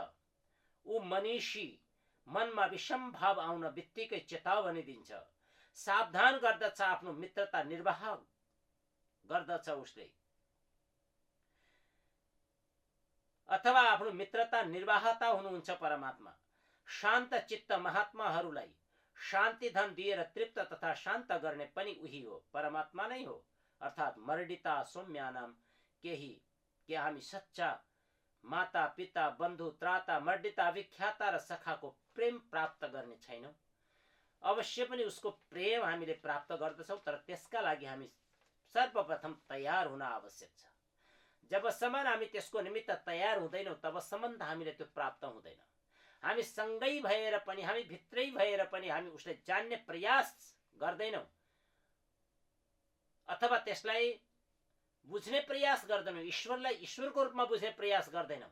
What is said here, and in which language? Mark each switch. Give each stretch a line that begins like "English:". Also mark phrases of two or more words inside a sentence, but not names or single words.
Nepali: ऊ मनीषी मनमा विषम भाव आउन बित्तिकै चेतावनी दिन्छ, सावधान गर्दछ, आफ्नो मित्रता निर्वाह गर्दछ उसले, अथवा आफ्नो मित्रता निर्वाहता हुनुहुन्छ परमात्मा। शान्त चित्त महात्माहरूलाई शान्ति धन दिएर तृप्त तथा शान्त गर्ने पनि उही हो, परमात्मा नै हो। अर्थात्
Sanskrit: मर्डिता सौम्यानाम,
Nepali: केही के हामी सच्चा माता पिता बन्धु त्राता मर्डिता विख्याता र सखाको प्रेम प्राप्त गर्ने छैनौं। अवश्य पनि उसको प्रेम हामीले प्राप्त गर्दछौं, तर त्यसका लागि हामी सर्वप्रथम तयार हुन आवश्यक छ। जबसम्म हामी त्यसको निमित्त तयार हुँदैनौं तबसम्म हामीले त्यो प्राप्त हुँदैन। हामी सँगै भएर पनि, हामी भित्रै भएर पनि हामी उसलाई जान्ने प्रयास गर्दैनौं, अथवा त्यसलाई बुझ्ने प्रयास गर्दैनौं, ईश्वरलाई ईश्वरको रूपमा बुझ्ने प्रयास गर्दैनौं।